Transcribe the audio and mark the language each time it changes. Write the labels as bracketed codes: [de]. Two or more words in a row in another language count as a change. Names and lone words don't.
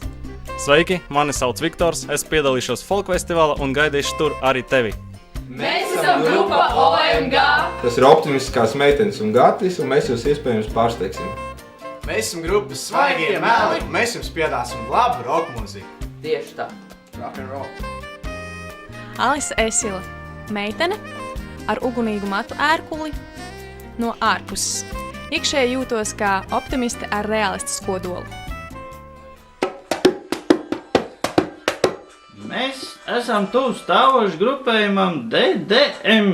[lv] Sveiki, mani sauc Viktors, es piedalīšos folkfestivālā un gaidīšu tur arī tevi. Mēs esam grupa OMG! Tas ir optimistiskās meitenes un gatis, un mēs jūs iespējams pārsteigsim. Mēs esam grupa Svaigie meli, un mēs jums piedāsim labu rock mūziku. Tieši tā. [en] Rock and roll. [lv] Alisa Esila, meitene ar ugunīgu matu ērkuli no ārpuses. Iekšēji jūtos kā optimiste ar realistas kodolu. Mēs esam tuvu stāvoši grupējumam DDM.